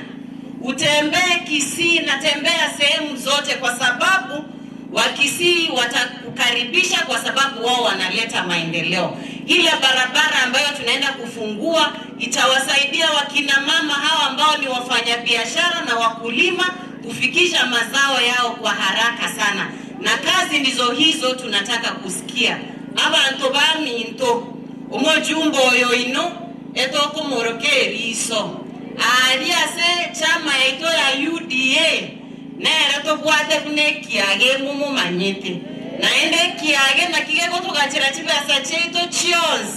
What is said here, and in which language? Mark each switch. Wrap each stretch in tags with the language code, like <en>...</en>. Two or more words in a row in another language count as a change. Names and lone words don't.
<sw>Utembee Kisii na tembea sehemu zote, kwa sababu Wakisii watakukaribisha kwa sababu wao wanaleta maendeleo. Ile barabara ambayo tunaenda kufungua itawasaidia wakina mama hawa ambao ni wafanyabiashara na wakulima kufikisha mazao yao kwa haraka sana. Na kazi ndizo hizo tunataka kusikia.</sw> <guz>Abantu baminto umujumbo oyo ino etoko morokeri iso. Aliase chama yaito ya UDA nera tobwate kunekiage mumu manyete. Naende kiage nakigeko tukachira chibasa cheito chionzi.</guz>